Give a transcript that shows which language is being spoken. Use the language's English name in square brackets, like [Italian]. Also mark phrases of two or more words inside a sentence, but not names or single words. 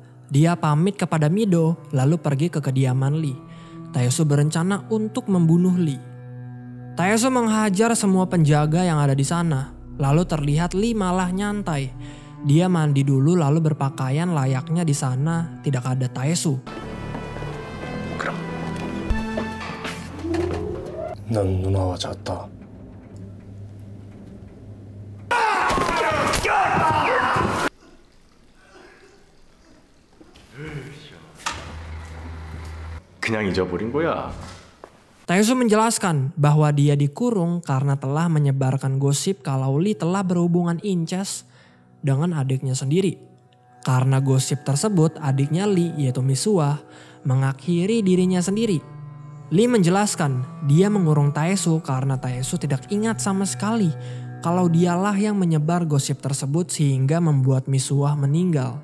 [Indonesian] Dia pamit kepada Mido lalu pergi ke kediaman Lee. Taesu berencana untuk membunuh Lee. Taesu menghajar semua penjaga yang ada di sana. Lalu terlihat Lee malah nyantai. Dia mandi dulu lalu berpakaian layaknya di sana tidak ada Taesu. [Korean] 넌 누나와 잤다. 그냥 잊어버린 거야. [Indonesian] Taesu menjelaskan bahwa dia dikurung karena telah menyebarkan gosip kalau Lee telah berhubungan incest dengan adiknya sendiri. Karena gosip tersebut, adiknya Lee yaitu Misuah mengakhiri dirinya sendiri. Lee menjelaskan dia mengurung Taesu karena Taesu tidak ingat sama sekali kalau dialah yang menyebar gosip tersebut sehingga membuat Misuah meninggal.